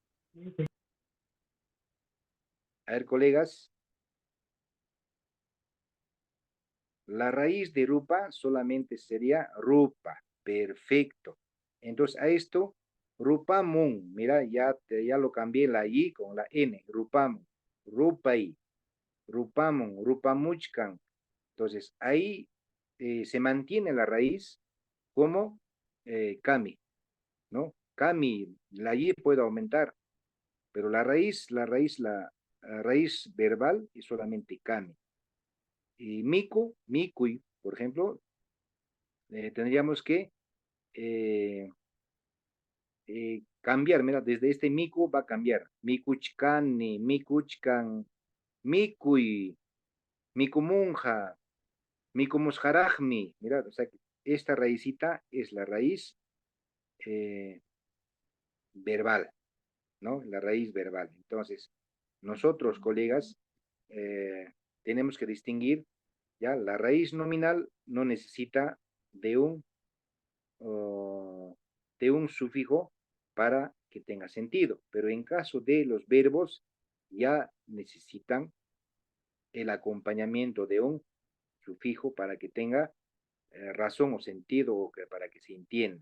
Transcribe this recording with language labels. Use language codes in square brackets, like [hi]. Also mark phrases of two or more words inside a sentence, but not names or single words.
[es] A ver, colegas, la raíz de rupa solamente sería rupa. Perfecto. Entonces, a esto, rupamun. Mira, ya lo cambié la I con la N. [qu] Rupamun. Rupai. Rupamun. Rupamuchkan. [es] Entonces, ahí se mantiene la raíz como kami, ¿no? Kami, la Y puede aumentar, pero la raíz verbal es solamente kami. Y [qu] miku, mikui, [es] por ejemplo, tendríamos que eh, cambiar, mira, desde este miku va a cambiar. [qu] Mikuchkani, mikuchkan, mikui, mikumunja, mikumusharajmi. [es] Mira, o sea, esta raícita es la raíz eh, verbal, ¿no? La raíz verbal. Entonces, nosotros, colegas, eh, tenemos que distinguir, ya, la raíz nominal no necesita de un, uh, de un sufijo para que tenga sentido, pero en caso de los verbos, ya necesitan el acompañamiento de un sufijo para que tenga razón o sentido o para que se entienda.